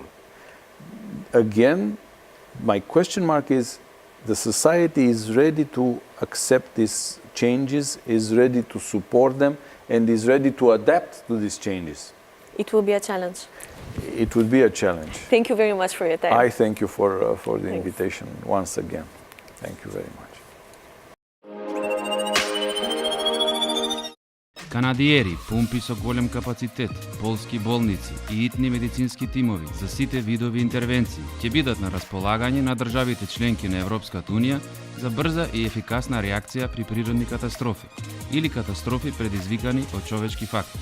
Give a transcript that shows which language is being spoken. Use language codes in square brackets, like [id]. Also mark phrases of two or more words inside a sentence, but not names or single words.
[en] Again, my question mark is, the society is ready to accept these changes, is ready to support them, and is ready to adapt to these changes. It will be a challenge. It will be a challenge. Thank you very much for your time. I thank you for the invitation once again. Thank you very much. [mk] Канадиери, помпи со голем капацитет, полски болници и итни медицински тимови за сите видови интервенции ќе бидат на располагање на државите членки на Европската Унија за брза и ефикасна реакција при природни катастрофи или катастрофи предизвикани од човечки фактор.